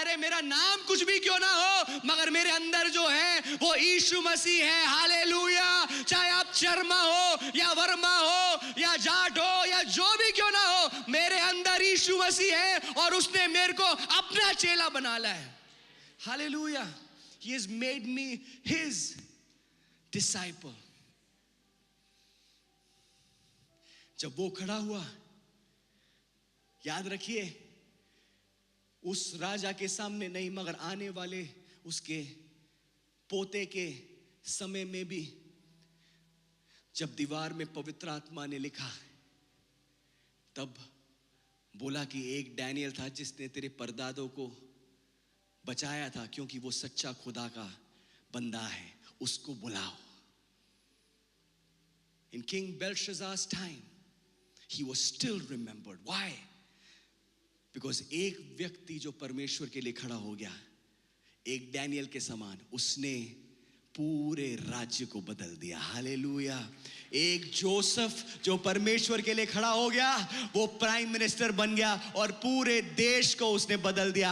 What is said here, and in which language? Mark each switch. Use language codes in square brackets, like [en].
[hi] अरे मेरा नाम कुछ भी क्यों ना हो, मगर मेरे अंदर जो है वो यीशु मसीह है। हालेलुया। चाहे आप शर्मा हो या वर्मा हो या जाट हो या जो भी क्यों ना हो, मेरे अंदर यीशु मसीह है और उसने मेरे को अपना चेला बना लिया है। Hallelujah. [en] He has made me his disciple. [hi] जब वो खड़ा हुआ, याद रखिए, उस राजा के सामने नहीं मगर आने वाले उसके पोते के समय में भी, जब दीवार में पवित्र आत्मा ने लिखा, तब बोला कि एक डैनियल था जिसने तेरे परदादों को बचाया था, क्योंकि वो सच्चा खुदा का बंदा है, उसको बुलाओ। [en] In King Belshazzar's time, he was still remembered. Why? [hi] Because एक व्यक्ति जो परमेश्वर के लिए खड़ा हो गया, एक डैनियल के समान, उसने पूरे राज्य को बदल दिया। हालेलुया। एक जोसेफ जो परमेश्वर के लिए खड़ा हो गया, वो प्राइम मिनिस्टर बन गया और पूरे देश को उसने बदल दिया।